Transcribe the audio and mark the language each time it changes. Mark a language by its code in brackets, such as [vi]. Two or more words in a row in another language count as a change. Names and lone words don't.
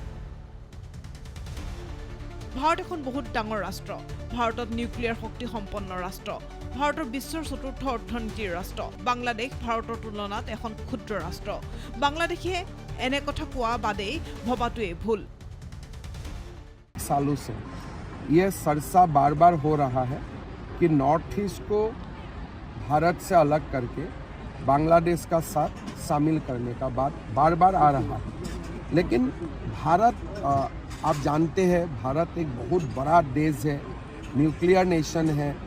[as] ভাৰত এখন বহুত ডাঙৰ ৰাষ্ট্ৰ ভাৰতত নিউক্লিয়াৰ শক্তি সম্পন্ন ৰাষ্ট্ৰ ভাৰতৰ বিশ্বৰ চতুৰ্থ অৰ্থনীতিৰ ৰাষ্ট্ৰ বাংলাদেশ ভাৰতৰ তুলনাত এখন ক্ষুদ্ৰ ৰাষ্ট্ৰ বাংলাদেশে এনে কথা কোৱা বাদেই ভবাটোৱে ভুল [hi] सालों से ये चर्चा बार बार हो रहा है कि नॉर्थ ईस्ट को भारत से अलग करके बांग्लादेश का साथ शामिल करने का बात बार बार आ रहा है लेकिन भारत आप जानते हैं भारत एक बहुत बड़ा देश है न्यूक्लियर नेशन है